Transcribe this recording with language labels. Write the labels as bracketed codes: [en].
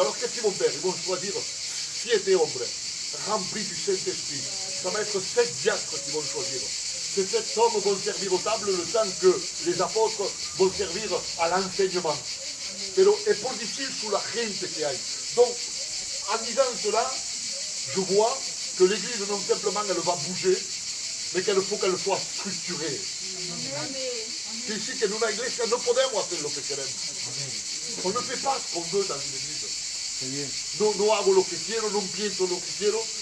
[fr] Alors qu'est-ce qu'ils vont faire? Ils vont choisir 7 hombres, remplis du Saint-Esprit. Ça va être 7 diacres qu'ils vont choisir. que cet homme vont servir aux tables le temps que les apôtres vont servir à l'enseignement. [es] Pero es por decir sur la gente que hay. [fr] Donc, en disant cela, je vois que l'église non simplement elle va bouger, mais qu'il faut qu'elle soit structurée. C'est ici que [es] en una iglesia no podemos hacer lo que queremos. [fr] On ne fait pas ce qu'on veut dans une église. [es] No hago lo que quiero, no pienso lo que quiero.